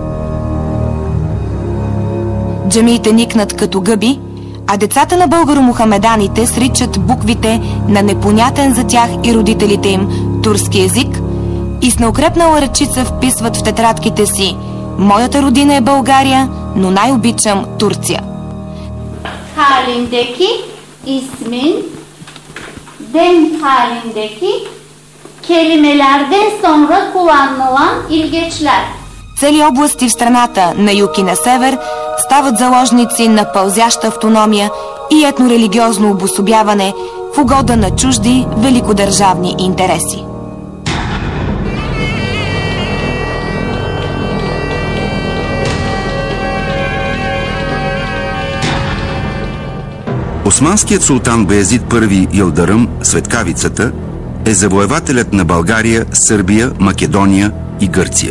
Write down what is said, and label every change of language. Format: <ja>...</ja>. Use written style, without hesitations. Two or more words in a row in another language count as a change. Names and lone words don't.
<bg>Джамиите никнат като гъби, а децата на българо-мухамеданите сричат буквите на непонятен за тях и родителите им турски език и с неукрепнала ръчица вписват в тетрадките си: „Моята родина е България, но най-обичам Турция“.</bg> <tr>Halindeki ismin dem halindeki kelimelerden sonra kullanılan ilgeçler.</tr> <bg>Цели области в страната на юг и на север стават заложници на пълзяща автономия и етнорелигиозно обособяване в угода на чужди великодържавни интереси. Османският султан Баязид I Йылдырым, Светкавицата, е завоевателят на България, Сърбия, Македония и Гърция.</bg>